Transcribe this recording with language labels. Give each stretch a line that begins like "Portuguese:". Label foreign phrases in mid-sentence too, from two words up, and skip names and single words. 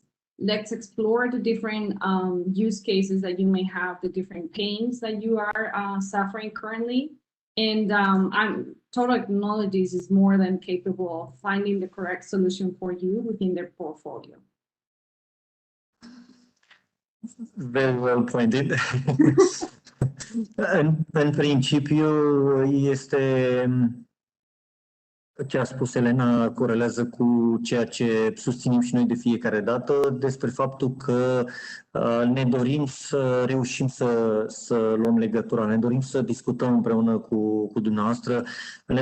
English: Let's explore the different use cases that you may have, the different pains that you are suffering currently. And Total Technologies is more than capable of finding the correct solution for you within their portfolio. Very well pointed.
Romanian: În principiu este ce a spus Elena corelează cu ceea ce susținem și noi de fiecare dată despre faptul că ne dorim să reușim să luăm legătura, ne dorim să discutăm împreună cu dumneavoastră, ne